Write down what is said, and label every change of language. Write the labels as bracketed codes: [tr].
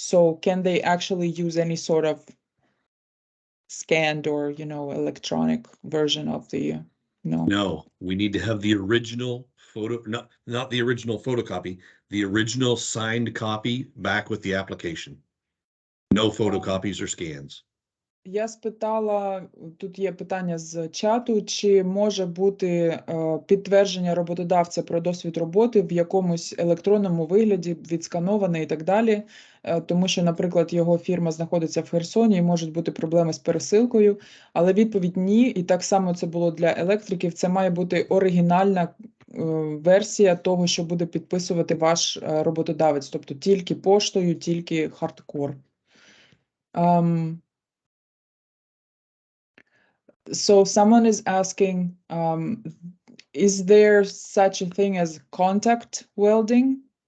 [en] So can they actually use any sort of scanned or, you know, electronic version of the, No, we need to have the original photo, not the original photocopy, the original signed copy back with the application. No photocopies or scans. [uk] Я спитала, тут є питання з чату, чи може бути підтвердження роботодавця про досвід роботи в якомусь електронному вигляді, відскановане і так далі, тому що, наприклад, його фірма знаходиться в Херсоні і можуть бути проблеми з пересилкою, але відповідь ні, і так само це було для електриків, це має бути оригінальна версія того, що буде підписувати ваш роботодавець, тобто тільки поштою, тільки хардкор. [en] So someone is asking, is there such a thing as contact welding?